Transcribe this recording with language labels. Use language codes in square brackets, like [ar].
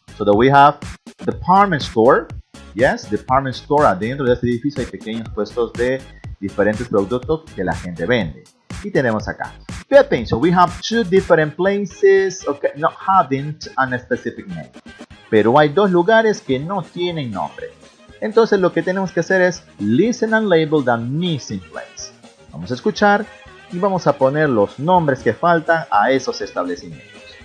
[en] So that we have department store. Yes, department store. [es] Adentro de este edificio hay pequeños puestos de diferentes productos que la gente vende. Y tenemos acá. [en] Pay attention. We have 2 different places, okay, not having a specific name. [es] Pero hay 2 lugares que no tienen nombre. Entonces lo que tenemos que hacer es [en] listen and label the missing place. [es] Vamos a escuchar y vamos a poner los nombres que faltan a esos establecimientos.